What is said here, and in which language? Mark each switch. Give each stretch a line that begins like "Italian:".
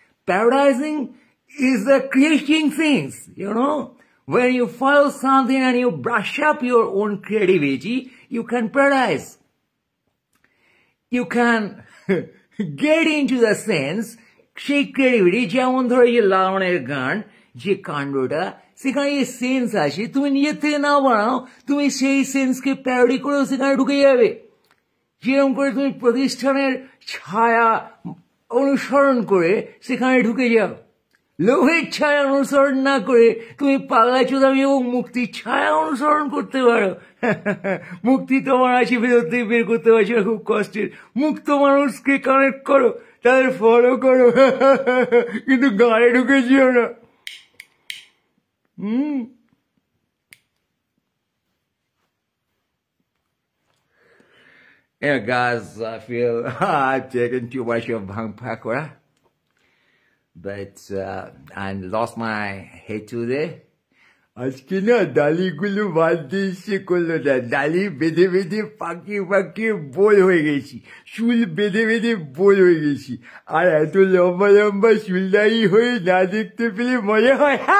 English: Paradiseing is the creating things, you know. When you follow something and you brush up your own creativity, you can paradise. You can get into the sense,
Bangla: সেই creativity, যেমন ধরো এই লালনের গান, যে কাণ্ডটা, সেখানে এই সেন্স আছে, তুমি নিজের থেকে না বানাও, তুমি সেই সেন্সকে প্যারোডি করেও সেখানে ঢুকে যাবে। যেরকম করে তুমি প্রতিষ্ঠানের ছায়া অনুসরণ করে সেখানে ঢুকে যাও, লোভের ছায়া অনুসরণ না করে তুমি পাগলা চোদামি এবং মুক্তির ছায়া অনুসরণ করতে পারো। মুক্তি তোমার আছে, ভেতর থেকে বের করতে পারছো না, খুব কষ্টের। মুক্ত মানুষকে কানেক্ট করো, তাদের ফলো করো, কিন্তু গায়ে ঢুকে যেও না।
English: Yeah, guys, I feel I've taken too much of Bhang Pakora, but I lost my head today.
Bangla: আজকে না ডালিগুলো বাঁধতে ইচ্ছে করলো না, ডালি বেঁধে বেঁধে পাকিয়ে পাকিয়ে বোল হয়ে গেছি, চুল বেঁধে বেঁধে বোল হয়ে গেছি। আর এত লম্বা লম্বা চুলদারি হয়ে না দেখতে পেলে মজা হয়।